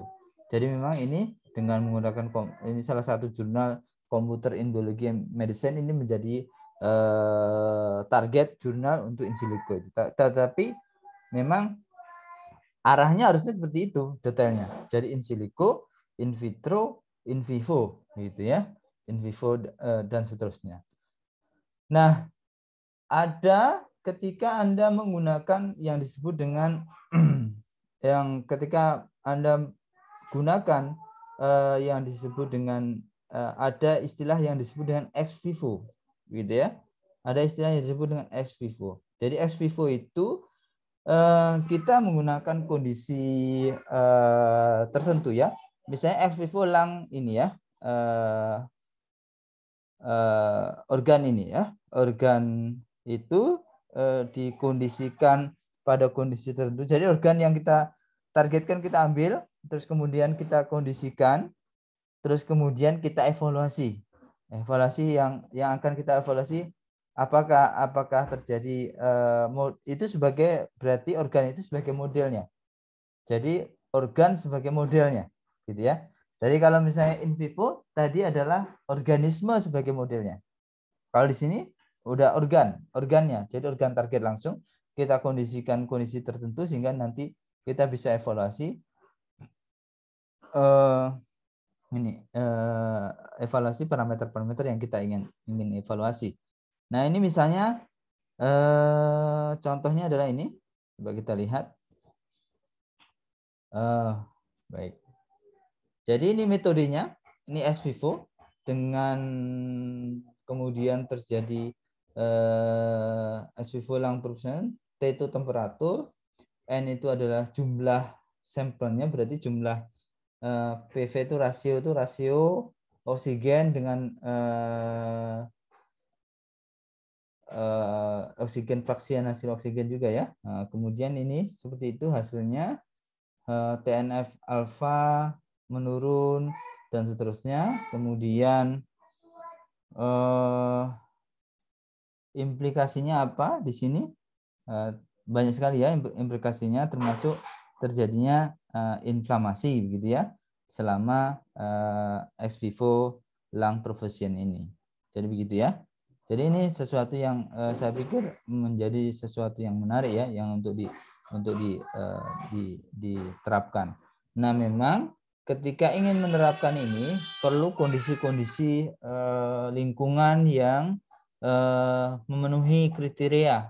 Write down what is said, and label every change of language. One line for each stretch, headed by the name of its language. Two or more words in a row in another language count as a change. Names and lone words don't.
Indonesian: Jadi memang ini dengan menggunakan ini salah satu jurnal Computer in Biology and Medicine ini menjadi target jurnal untuk
Latin: in silico.
Indonesian: Tetapi memang arahnya harusnya seperti itu detailnya. Jadi
Latin: in silico, in vitro, in vivo
Indonesian: gitu ya.
Latin: In vivo
Indonesian: dan seterusnya. Nah, ada ketika Anda menggunakan yang disebut dengan yang ketika Anda gunakan yang disebut dengan ada istilah yang disebut dengan
Latin: ex vivo
Indonesian: gitu ya. Ada istilah yang disebut dengan
Latin: ex vivo.
Indonesian: Jadi
Latin: ex vivo
Indonesian: itu kita menggunakan kondisi tertentu ya. Misalnya
Latin: ex vivo
Indonesian: lang ini ya. Organ ini ya. Organ itu dikondisikan pada kondisi tertentu. Jadi organ yang kita targetkan kita ambil, terus kemudian kita kondisikan, terus kemudian kita evaluasi. Evaluasi yang akan kita evaluasi apakah terjadi itu sebagai berarti organ itu sebagai modelnya. Jadi organ sebagai modelnya, gitu ya. Jadi kalau misalnya
Latin: in vivo
Indonesian: tadi adalah organisme sebagai modelnya. Kalau di sini udah organnya. Jadi organ target langsung kita kondisikan kondisi tertentu sehingga nanti kita bisa evaluasi evaluasi parameter-parameter yang kita ingin evaluasi. Nah, ini misalnya contohnya adalah ini. Coba kita lihat. Baik. Jadi ini metodenya, ini
Latin: ex vivo
Indonesian: dengan kemudian terjadi
Latin: ex vivo
Indonesian: lang persen, T itu temperatur, N itu adalah jumlah sampelnya berarti jumlah PV itu rasio oksigen dengan oksigen fraksian hasil oksigen juga ya. Nah, kemudian ini seperti itu hasilnya, TNF alfa menurun dan seterusnya. Kemudian implikasinya apa di sini? Banyak sekali ya implikasinya, termasuk terjadinya inflamasi begitu ya selama
English: ex vivo lung perfusion
Indonesian: ini. Jadi begitu ya. Jadi ini sesuatu yang saya pikir menjadi sesuatu yang menarik ya, yang untuk diterapkan. Nah, memang ketika ingin menerapkan ini perlu kondisi-kondisi lingkungan yang memenuhi kriteria.